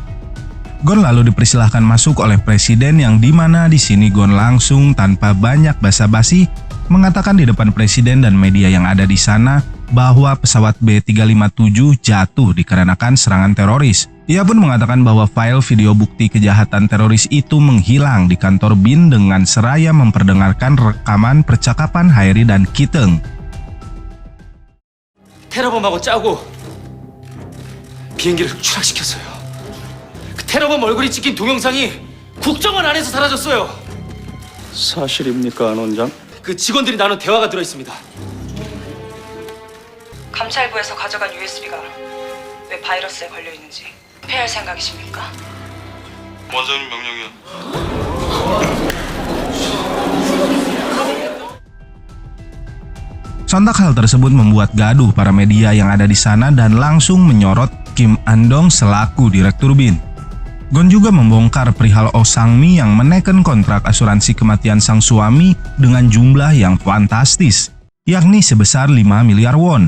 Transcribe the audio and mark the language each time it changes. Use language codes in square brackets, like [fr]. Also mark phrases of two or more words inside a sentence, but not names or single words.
[id] Gon lalu dipersilahkan masuk oleh Presiden yang dimana di sini Gon langsung tanpa banyak basa-basi mengatakan di depan Presiden dan media yang ada di sana bahwa pesawat B357 jatuh dikarenakan serangan teroris. Ia pun mengatakan bahwa file video bukti kejahatan teroris itu menghilang di kantor BIN dengan seraya memperdengarkan rekaman percakapan Haeri dan Ki-teung. [ko] 테러범하고 짜고 비행기를 추락시켰어요. 그 테러범 얼굴이 찍힌 동영상이 국정원 안에서 사라졌어요. 사실입니까, 안 원장? 그 직원들이 나눈 대화가 들어있습니다. 감찰부에서 가져간 USB가 왜 바이러스에 걸려 있는지 폐할 생각이십니까? 원장님 명령이요. [id] Sontak hal tersebut membuat gaduh para media yang ada di sana dan langsung menyorot Kim Andong selaku Direktur BIN. Gon juga membongkar perihal Oh Sang-mi yang menekan kontrak asuransi kematian sang suami dengan jumlah yang fantastis, yakni sebesar 5 miliar won.